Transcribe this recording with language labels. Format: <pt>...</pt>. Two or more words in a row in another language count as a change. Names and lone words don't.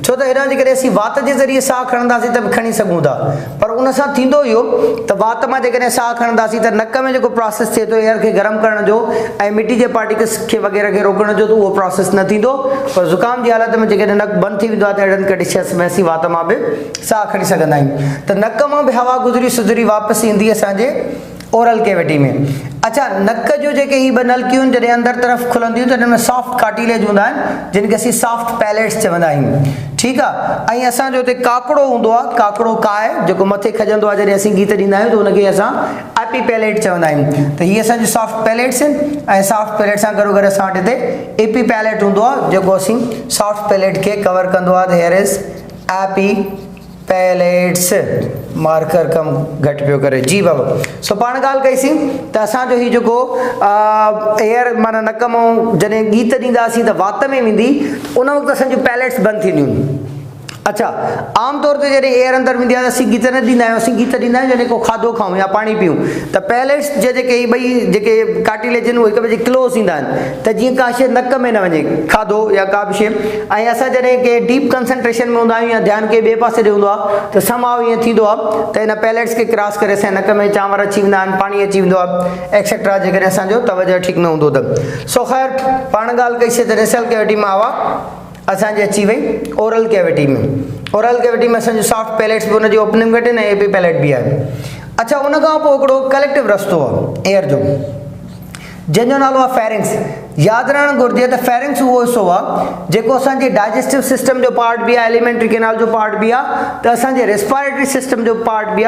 <sd>छो त हिन जे करे असीं वात जे ज़रिए साहु खणंदासीं त बि खणी सघूं था, पर उन सां थींदो इहो त वात मां जेकॾहिं साहु खणंदासीं त नक में जेको प्रोसेस थिए थो एयर खे गरम करण जो ऐं मिटी जे पार्टिकल्स खे वग़ैरह खे रोकण जो, त उहो प्रोसेस न थींदो। पर ज़ुकाम जी हालत में जेकॾहिं नक बंदि थी वेंदो आहे त अहिड़नि कंडीशन्स में असीं वात मां बि साहु खणी सघंदा आहियूं। त नक मां बि हवा गुज़री सुधरी वापसि ईंदी असांजे</sd> <en>oral cavity</en> <sd>में। अच्छा, नक जो जेके ही ॿ नलकियूं आहिनि जॾहिं अंदरि तरफ़ खुलंदियूं त हिन में</sd> <en>soft cartilage</en> <sd>हूंदा आहिनि, जिन खे असीं</sd> <en>soft palates</en> <sd>चवंदा आहियूं। ठीकु आहे, ऐं असांजो हुते काकड़ो हूंदो आहे, काकड़ो काय जेको मथे खजंदो आहे जॾहिं असीं गीत ॾींदा आहियूं त हुनखे असां</sd> <en>epi palate</en> <sd>चवंदा आहियूं। त हीअ असांजी</sd> <en>soft palates</en> <sd>आहिनि ऐं</sd> <en>soft palate</en> <sd>सां गॾोगॾु असां वटि हिते</sd> <en>epi palate</en> <sd>हूंदो आहे जेको असीं</sd> <en>soft palate</en> <sd>खे कवर कंदो आहे।</sd> <en>त here is epi palates.</en> <sd>मार्कर कम घटि पियो करे जी बाबा। सो पाण ॻाल्हि कईसीं त असांजो हीउ जेको एयर माना नक मां जॾहिं गीत ॾींदासीं त वात में वेंदी, उन वक़्तु असांजूं पैलेट्स बंदि थींदियूं। अच्छा, आमतौर ते जॾहिं एयर अंदरि वेंदी आहे त असीं गीत न ॾींदा आहियूं, असीं गीत ॾींदा आहियूं जॾहिं को खाधो खाऊं या पाणी पियूं। त पैलेट्स जे जेके ॿई जेके कार्टिलेज आहिनि उहे हिक ॿिए जे क्लोज़ ईंदा आहिनि त जीअं का शइ नक में न वञे, खाधो या का बि शइ। ऐं असां जॾहिं के</sd> <en>deep concentration</en> <sd>में हूंदा आहियूं या ध्यानु के ॿिए पासे ॾे हूंदो आहे त समाव ईअं थींदो आहे त हिन पैलेट्स खे क्रॉस करे असांजे नक में चांवर अची वेंदा आहिनि, पाणी अची वेंदो आहे एक्सेट्रा, जेकॾहिं असांजो तवजो ठीकु न हूंदो त। सो ख़ैर पाण ॻाल्हि कईसीं त</sd> <en>nasal cavity</en> <sd>मां हवा असांजी अची वई</sd> <en>oral cavity</en> <sd>में।</sd> <en>oral cavity</en> <sd>में असांजो</sd> <en>soft palates</en> <sd>बि हुनजी ओपनिंग घटि आहिनि ऐं</sd> <en>epi palate</en> <sd>बि आहे। अच्छा, उन खां पोइ हिकिड़ो कलेक्टिव रस्तो आहे एयर जो, जंहिंजो नालो आहे फेरिंग्स। यादि रहणु घुरिजे त फेरिंग्स उहो हिसो आहे जेको असांजे</sd> <en>digestive system</en> <sd>जो पार्ट बि आहे,</sd> <en>alimentary canal</en> <sd>जो पार्ट बि आहे, त असांजे</sd> <en>respiratory system</en> <sd>जो पार्ट बि आहे।</sd>